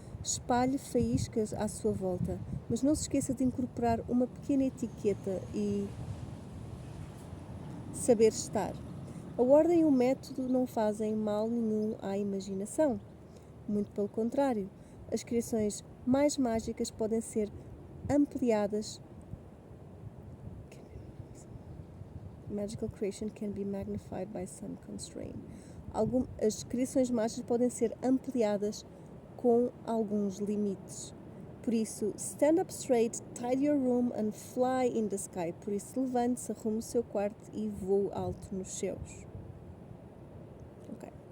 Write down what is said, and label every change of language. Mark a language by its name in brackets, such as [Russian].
[Portuguese] Espalhe faíscas à sua volta, mas não se esqueça de incorporar uma pequena etiqueta e saber estar. A ordem e o método não fazem mal nenhum à imaginação. Muito pelo contrário, as criações mais mágicas podem ser ampliadas. [English] Magical creation can be magnified by some constraint. [Portuguese] As criações mágicas podem ser ampliadas com alguns limites. Por isso, [English] stand up straight, tidy your room and fly in the sky. [Portuguese] Por isso, levante-se, arrume o seu quarto e voe alto nos céus. Ok.